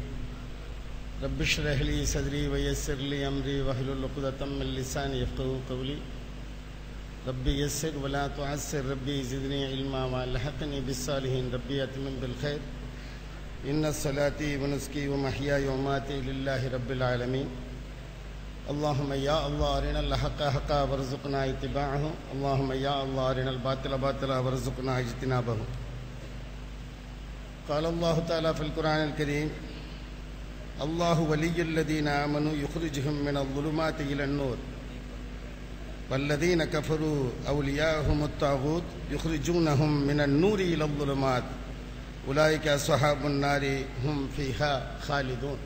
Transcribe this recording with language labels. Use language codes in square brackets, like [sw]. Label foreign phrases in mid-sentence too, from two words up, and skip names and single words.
[ar] رب اشرح لي صدري ويسر لي أمري واحلل عقدة من لساني يفقهوا قولي. رب يسر ولا تعسر. رب زدني علما وألحقني بالصالحين. رب أتمم بالخير. إن صلاتي ونسكي ومحياي ومماتي لله رب العالمين. اللهم يا الله أرنا الحق حقا وارزقنا اتباعه. اللهم يا الله أرنا الباطل باطلا وارزقنا اجتنابه. قال الله تعالى في القرآن الكريم: الله ولي الذين آمنوا يخرجهم من الظلمات إلى النور والذين كفروا أولياءهم الطاغوت يخرجونهم من النور إلى الظلمات أولئك أصحاب النار هم فيها خالدون.